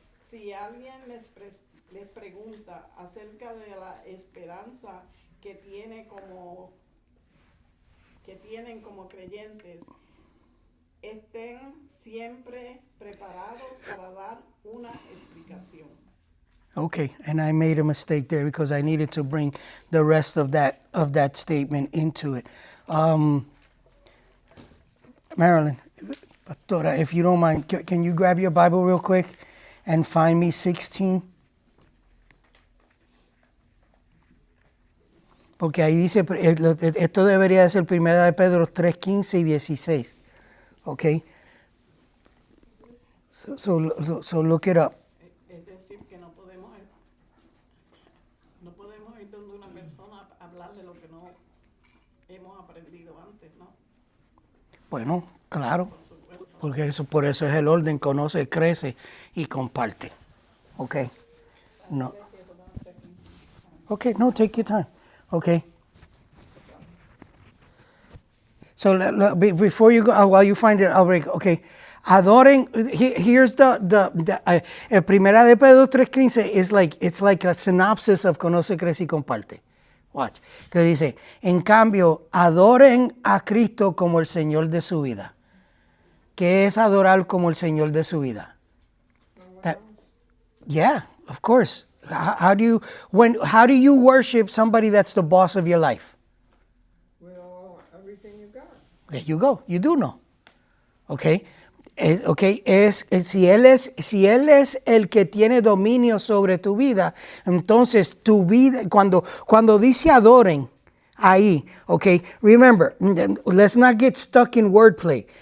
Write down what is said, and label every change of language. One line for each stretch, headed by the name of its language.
Spanish: Si alguien les pregunta acerca de la esperanza que tienen como creyentes, estén siempre preparados para dar una explicación.
English: Okay, and I made a mistake there because I needed to bring the rest of that statement into it. Marilyn, Pastora, if you don't mind, can you grab your Bible real quick and find me 16?
Spanish: Porque ahí dice, esto debería ser 1 de Pedro 3, 15 y 16.
English: Okay? So look it up.
Spanish: Es decir, que no podemos ir donde una persona a hablarle lo que no hemos aprendido antes, ¿no? Bueno, claro, porque por eso es el orden, conoce, crece y comparte.
English: Okay. No. Okay, no, take your time. Okay. So before you go, while you find it, I'll break. Okay. Adoren. Here's the Primera de Pedro 3:15 is like, it's like a synopsis of
Spanish: conoce, crece y comparte.
English: Watch.
Spanish: Que dice, en cambio, adoren a Cristo como el Señor de su vida. ¿Qué es adorar como el Señor de su vida?
English: Yeah, of course. How do you worship somebody that's the boss of your life? With everything you got. There you go. You do know. Okay.
Spanish: Si él es el que tiene dominio sobre tu vida, entonces tu vida, cuando dice adoren, ahí, okay,
English: remember, let's not get stuck in wordplay.